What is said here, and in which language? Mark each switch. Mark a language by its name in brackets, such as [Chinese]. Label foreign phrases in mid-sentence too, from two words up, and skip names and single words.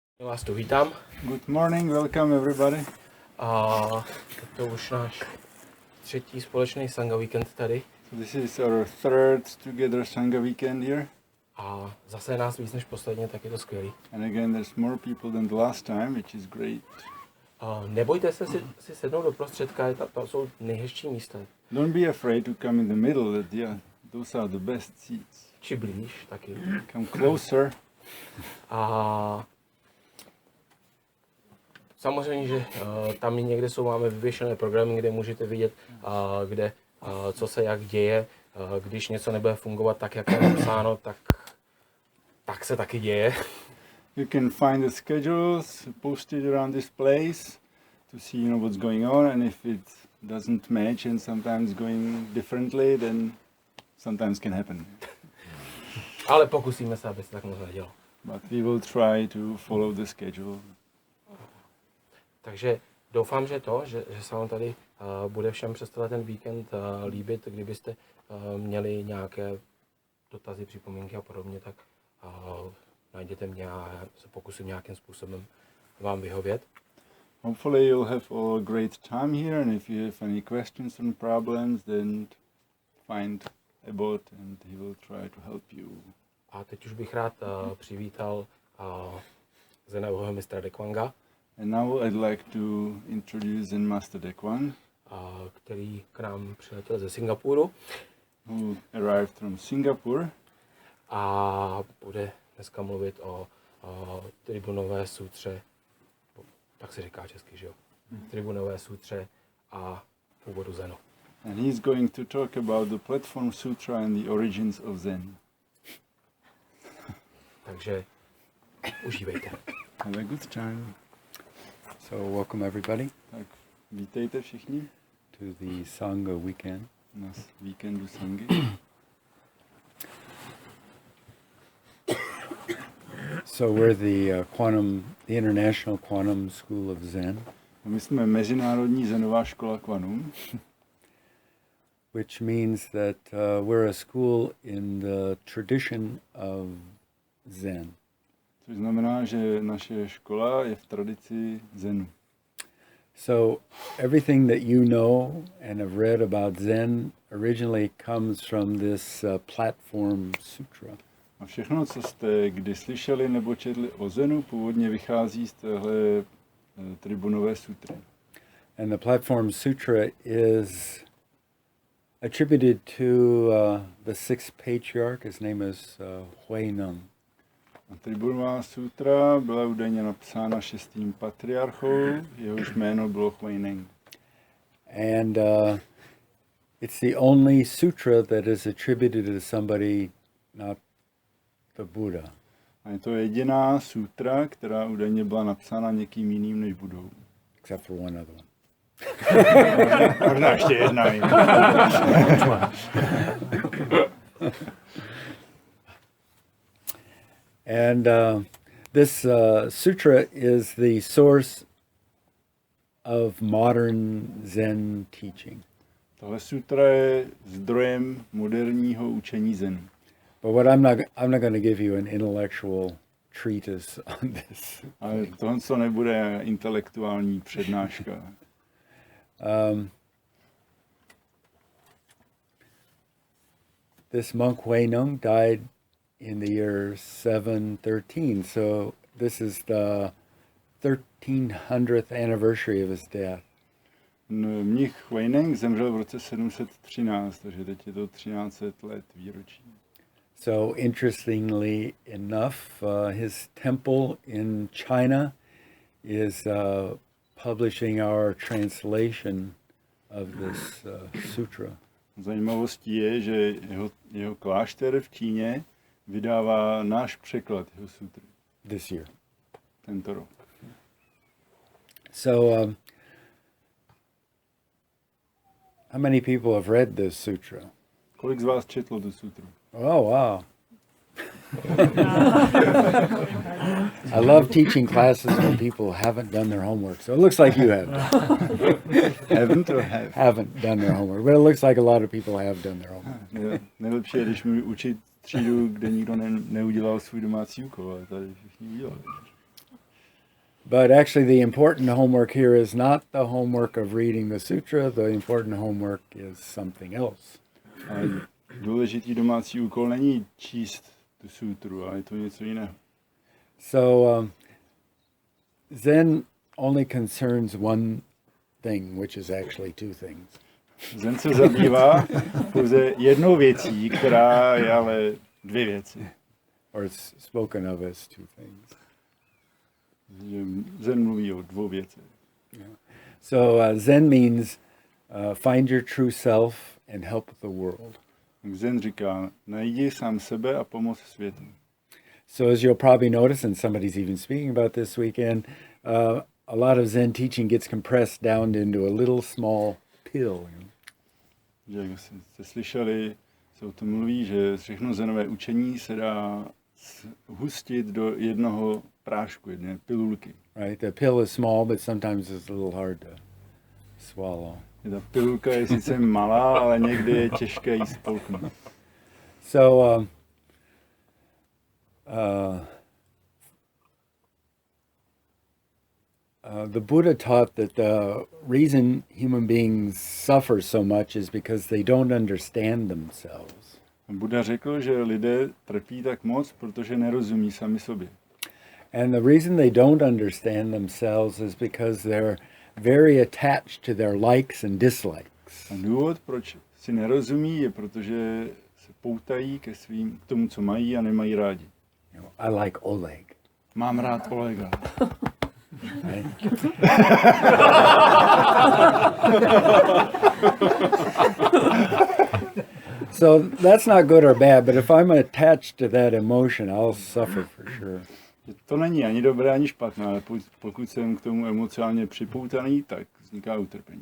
[Czech] Já vás tu vítám. [English] Good morning, welcome everybody. [Czech] A to už náš třetí společný Sangha víkend tady. [English] So this is our third together Sangha weekend here. [Czech] A zase je nás víc než posledně, tak je to skvělý. [English] And again, there's more people than the last time, which is great. [Czech] Nebojte se si sednout do prostředka, to jsou nejhezčí místa. [English] Don't be afraid to come in the middle, those are the best seats. [Czech] Či blíž taky. [English] Come closer. [Czech] A samozřejmě, že tam někde máme vyvěšené programy, kde můžete vidět, co se jak děje. Když něco nebude fungovat tak, jak je napsáno, tak se taky děje. [English] You can find the schedules posted around this place to see what's going on, and if it doesn't match and sometimes going differently, then sometimes can happen. [Czech] Ale pokusíme se, aby se tak moc nedělo. [English] But we will try to follow the schedule. [Czech] Takže doufám, že se vám tady bude všem přes ten víkend líbit. Kdybyste měli nějaké dotazy, připomínky a podobně, tak najděte mě a se pokusím nějakým způsobem vám vyhovět. [English] Hopefully you'll have all a great time here, and if you have any questions and problems, then find Abbot and he will try to help you. [Czech] A teď už bych rád přivítal zenového mistra Dae Kwanga. [English] And now I'd like to introduce Zen Master Dae Kwanga, [Czech] který k nám přiletěl ze Singapuru. [English] Who arrived from Singapore. [Czech] A bude dneska mluvit o tribunové sutře, tak se říká česky, že jo? Tribunové sutře a původu Zenu. [English] And he's going to talk about the Platform Sutra and the origins of Zen. [Czech] Takže užívejte. [English] Have a good time. So welcome everybody [Czech] Tak, vítejte všichni [English] to the Sangha weekend. [Czech] na víkendu Sangy. [English] So we're the the International Quantum School of Zen, [Czech] My jsme Mezinárodní zenová škola Kwanum, [English] which means that we're a school in the tradition of Zen. [Czech] což znamená, že naše škola je v tradici Zenu. [English] So everything that you know and have read about Zen originally comes from this Platform Sutra. [Czech] A všechno, co jste kdy slyšeli nebo četli o Zenu, původně vychází z téhle tribunové sutry. [English] And the Platform Sutra is attributed to the sixth patriarch. His name is Huineng. [Czech] A tribunová sutra byla údajně napsána 6. patriarchou, jehož jméno bylo Huineng. [English] And it's the only sutra that is attributed to somebody, not the Buddha. [Czech] A je to jediná sutra, která údajně byla napsána někým jiným než Budou. [English] Except for one other one. [Czech] Možná ještě jedna. [English] And this sutra is the source of modern Zen teaching. [Czech] Tohle sutra je zdrojem moderního učení Zenu. [English] But what I'm not going to give you an intellectual treatise on this. [Czech] Ale tohle co nebude intelektuální přednáška. [English] This monk Huineng died in the year 713, so this is the 1300th anniversary of his death. [Czech] Mnich Huineng zemřel v roce 713, takže teď je to 1300 let výročí. [English] So interestingly enough, his temple in China is publishing our translation of this sutra. [Czech] Zajímavostí je, že jeho klášter v Číně vydává náš překlad jeho sutry. [English] This year. [Czech] Tento rok. [English] So, how many people have read this sutra? [Czech] Kolik z vás četlo tu sutru? [English] Oh, wow. I love teaching classes when people haven't done their homework. So it looks like you have. Haven't or have? Haven't done their homework, but it looks like a lot of people have done their homework. [Czech] Nejlepší je, když mi učit třídu, kde nikdo neudělal svůj domácí úkol, ale tady všichni udělali. [English] But actually the important homework here is not the homework of reading the sutra, the important homework is something else. [Czech] Ale důležitý domácí úkol není číst tu sutru, ale je to něco jiného. [English] So Zen only concerns one thing, which is actually two things. [Czech] Zen se zabývá pouze jednou věcí, která je ale dvě věci. [English] Or it's spoken of as two things. [Czech] Zen mluví o dvou věcech. [English] Yeah. So Zen means find your true self and help the world. [Czech] Zen říká, najdi sám sebe a pomoz světu. [English] So as you'll probably notice, and somebody's even speaking about this weekend, a lot of Zen teaching gets compressed down into a little small pill. [Czech] Že jak jste slyšeli, se o tom mluví, že všechno zenové učení se dá hustit do jednoho prášku, jedné pilulky. [English] Right? The pill is small, but sometimes it's a little hard to swallow. [Czech] Ta pilulka je sice malá, ale někdy je těžké jí spolknout. [English] So the Buddha taught that the reason human beings suffer so much is because they don't understand themselves. [Czech] Buddha řekl, že lidé trpí tak moc, protože nerozumí sami sobě. [English] And the reason they don't understand themselves is because they're very attached to their likes and dislikes. [Czech] A důvod, proč si nerozumí, je protože se poutají k tomu, co mají a nemají rádi. [English] You know, I like Oleg. [Czech] Mám rád Olega. [English] Right? So that's not good or bad, but if I'm attached to that emotion, I'll suffer for sure. [Czech] To není ani dobré, ani špatné, ale pokud jsem k tomu emocionálně připoutaný, tak vzniká utrpení.